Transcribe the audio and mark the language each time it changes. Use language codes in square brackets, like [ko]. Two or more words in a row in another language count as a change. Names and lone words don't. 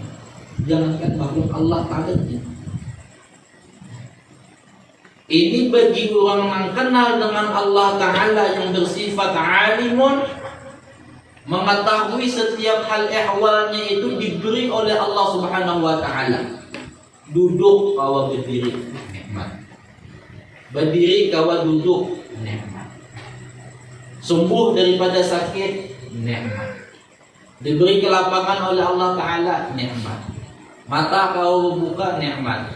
[id] Jangankan makhluk Allah Ta'ala. Ini bagi orang yang kenal dengan Allah Ta'ala yang bersifat alimun, mengetahui setiap hal ehwalnya itu diberi oleh [ar] الله سبحانه وتعالى. [bjn] Duduk kawa berdiri, nikmat. Berdiri kawa duduk, nikmat. [id] Sembuh daripada sakit, nikmat. Diberi kelapangan oleh Allah Ta'ala, nikmat. Mata kau buka, nikmat.